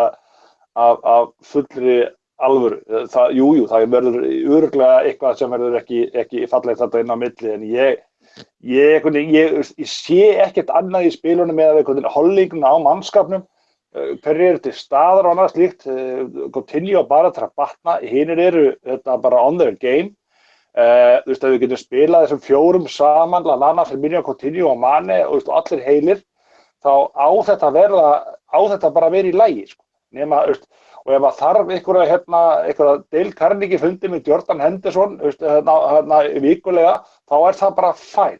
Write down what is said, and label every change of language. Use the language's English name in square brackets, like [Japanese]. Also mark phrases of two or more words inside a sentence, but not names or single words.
[Icelandic] af fullri alvöru, jú, það verður örugglega eitthvað sem verður ekki fallegt þetta inn á milli, en ég sé ekkert annað í spilunum með holdinguna á mannskapnum, hverjir eru til staðar og annað slíkt, Coutinho bara til að batna, hinir eru þetta bara [English] on their game, [Icelandic] þú veist að við getum spilað þessum fjórum saman, Lallana, Firmino, Coutinho og Mane og allir heilir, þá á þetta bara að vera í lagi, sko. Nema, og ef það þarf einhverja Dale Carnegie fundi með Jordan Henderson vikulega, þá það bara fæn.